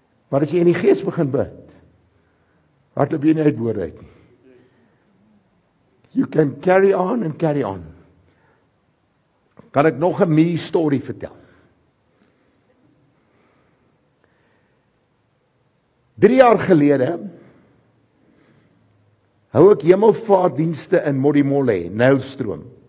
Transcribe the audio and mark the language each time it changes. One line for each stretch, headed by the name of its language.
Afrikaans: Maar as jy in die Gees begin bid, hardloop jy nie uit woorde uit nie.
English: You can carry on and carry on.
Afrikaans: Kan ek nog 'n me story vertel? 3 jaar gelede hou ek hemelvaartdienste in Modimolle, Nylstroom.